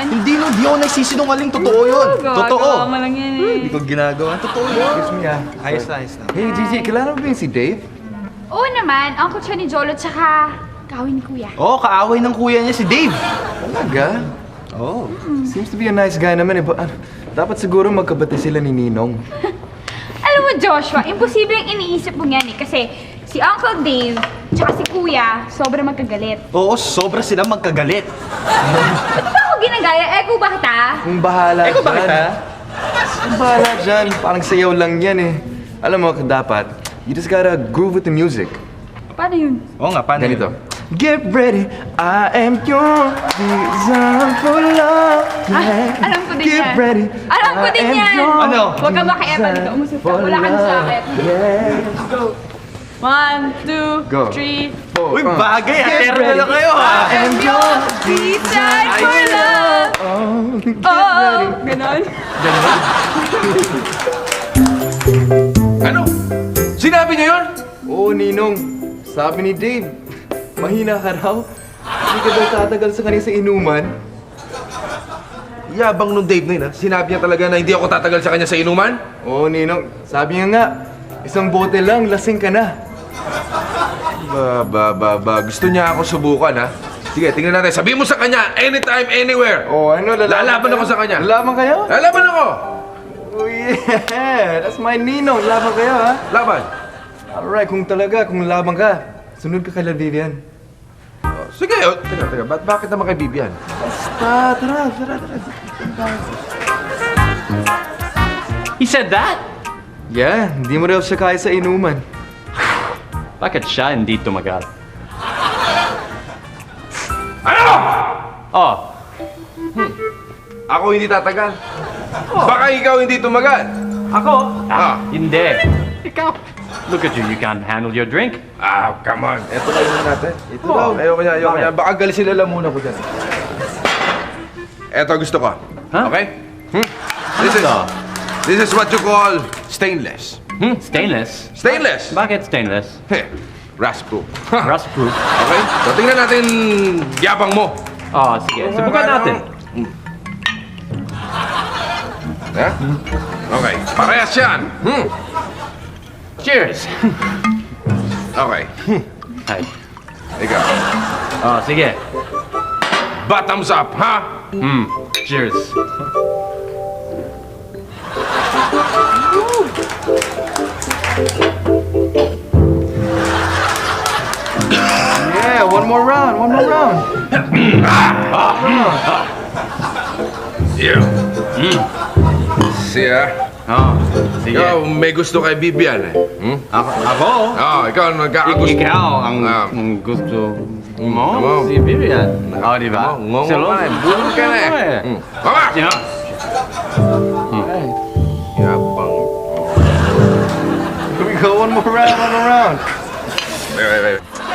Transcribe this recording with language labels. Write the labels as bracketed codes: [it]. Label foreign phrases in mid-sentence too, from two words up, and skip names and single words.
[tl] Hindi no, di ako nagsisinungaling. Totoo yun. Totoo. Gagawa mo lang yan eh. Hindi ko ginagawa. Totoo yun. Excuse me ah. Ayos na, ayos na. Hey Gigi, kilala mo ba yung si Dave? Oo naman, uncle siya ni Jolo tsaka kawin ni Kuya. Oo, kaaway ng kuya niya si Dave. Talaga? Oo. [en] Seems to be a nice guy [tl] naman eh. Dapat siguro magkabati sila ni Ninong. Alam mo, Joshua, imposible yung iniisip mo yan eh. Kasi si Uncle Dave tsaka si Kuya, sobrang magkagalit. Oo, sobra sila magkagalit. Ba't ba ako ginagaya? Eh, kung bakit ah? Kung bahala Ikaw bakit ha? Kung bahala dyan. Parang sayaw lang yan eh. Alam mo, dapat, [en] you just gotta groove with the music. [tl] Paano yun? Oo nga, paano Ganito. yun? [en] Get ready, I am your design for love. Yeah. [tl] Alam ko din [en] Get [tl] yan. [en] ready. [tl] Alam ko din [en] I am [tl] yan. [en] your [tl] Ano? Huwag ka makiapan dito. Umusap ka. [en] for [tl] Wala ka na sa akin. [en] love. Yeah. Go. 1, 2, Go. 3. [tl] Uy, bagay! [en] Get [tl] Atero [en] ready. [tl] na kayo ha! [en] I am your Design for love. Oh, get [tl] Oh, [en] ready. [tl] ganon. Ano? Sinabi niya yun? Oo, Ninong. Sabi ni Dave, mahina ka raw. Hindi ka daw tatagal sa kanya sa inuman. Yabang nung Dave na yun, ha? Sinabi niya talaga na hindi ako tatagal sa kanya sa inuman? Oo, Ninong. Sabi niya nga, isang bote lang, lasing ka na. Gusto niya ako subukan, ha? Sige, tingnan natin. Sabihin mo sa kanya, [en] anytime, anywhere. [tl] Oh, ano, Lalaban ako sa kanya. Lalaban kayo? Lalaban ako! Oh, yeah! That's my Ninong. Laban kayo, ha? Laban. Alright, kung laban ka, sunod ka kay La Vivian. Oh, sige, teka. Bakit naman kay Bibian? Tara. [en] He said that? Yeah, [tl] hindi mo raw siya kaya sa inuman. Bakit siya hindi tumagal? Ano? Oh, Ako hindi tatagal. Baka ikaw hindi tumagal. ako? Ah. Hindi. Ikaw. [en] Look at you, you can't handle your drink. Come on. [tl] Ito na yun natin. Ito Oh. daw. Ayoko niya. Bakit? Baka galisin lang muna ko dyan. Ito gusto ko. Huh? [en] Okay? This is what you call stainless. Stainless? Stainless! [tl] Bakit stainless? [en] Heh, rust-proof. Rust proof. Okay? [tl] So tingnan natin yabang mo. Oh, sige. Subukan natin. Ha? Okay. Parehas yan. [en] Cheers! Okay. Ay. [tl] Ikaw. Oh, sige. [en] Bottoms up, ha? Cheers. Yeah, one more round. You. [tl] Siya. Oh, sige. Ikaw, may gusto kay Bibian eh. Ako? Ikaw nagkakagusto. Ikaw ang Ah. ang gusto mo? Tama. Si Vivian. Oh, di ba? Ngongo Silo? ka eh. Bulol ka na eh. Mama! [en] Yeah. [tl] Yabang. [en] Here we go, one more round. Wait.